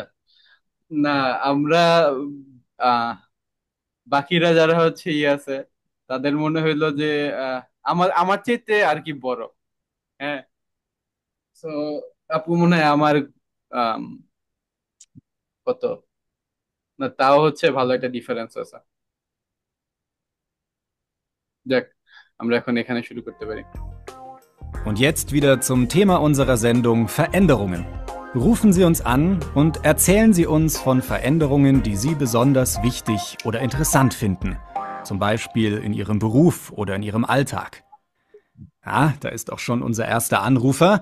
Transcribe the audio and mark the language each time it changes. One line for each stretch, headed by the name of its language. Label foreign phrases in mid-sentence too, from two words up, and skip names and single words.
Bangla: না, আমরা আহ বাকিরা যারা হচ্ছে ইয়ে আছে, তাদের মনে হইলো যে আহ, আমার আমার চাইতে আর কি বড়। হ্যাঁ। তো আপু মনে হয় আমার আম, কত, না তাও হচ্ছে ভালো একটা ডিফারেন্স আছে। যাক, আমরা এখন এখানে শুরু করতে পারি।
German: Und jetzt wieder zum Thema unserer Sendung Veränderungen. Rufen Sie uns an und erzählen Sie uns von Veränderungen, die Sie besonders wichtig oder interessant finden. Zum Beispiel in Ihrem Beruf oder in Ihrem Alltag. Ah, da ist auch schon unser erster Anrufer.